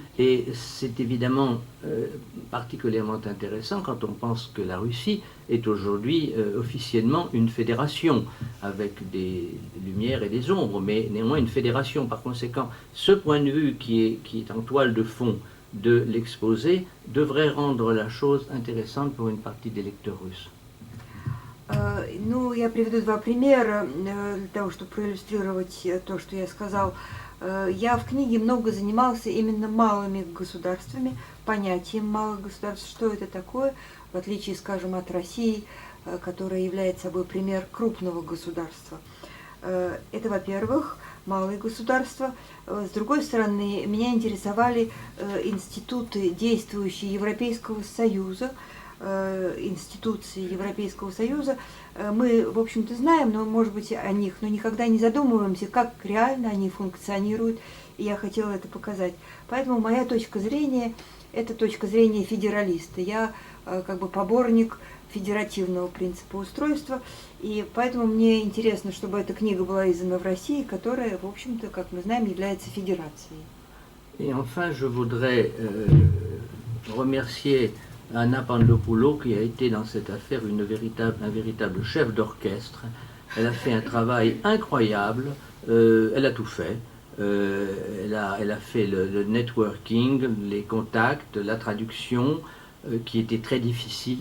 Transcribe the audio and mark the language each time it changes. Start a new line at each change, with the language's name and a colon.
French: Et c'est évidemment particulièrement intéressant quand on pense que la Russie est aujourd'hui officiellement une fédération, avec des lumières et des ombres, mais néanmoins une fédération. Par conséquent, ce point de vue qui est en toile de fond de l'exposé devrait rendre la chose intéressante pour une partie des lecteurs russes.
Russian: Ну, я приведу два примера для того, чтобы проиллюстрировать то, что я сказал. Я в книге много занимался именно малыми государствами, понятием малых государств, что это такое, в отличие, скажем, от России, которая является собой пример крупного государства. Это, во-первых, малые государства. С другой стороны, меня интересовали институты, действующие Европейского Союза, институции Европейского Союза. Мы, в общем-то, знаем, но, может быть, о них, но никогда не задумываемся, как реально они функционируют, и я хотела это показать. Поэтому моя точка зрения – это точка зрения федералиста. Я как бы поборник федеративного принципа устройства. И поэтому мне интересно, чтобы эта книга была издана в России, которая, в общем-то, как мы знаем, является федерацией.
French: Et enfin, je voudrais remercier Anna Pandopoulos qui a été dans cette affaire un véritable chef d'orchestre. Elle a fait un travail incroyable, elle a tout fait. Elle a fait le networking, les contacts, la traduction, qui était très difficile.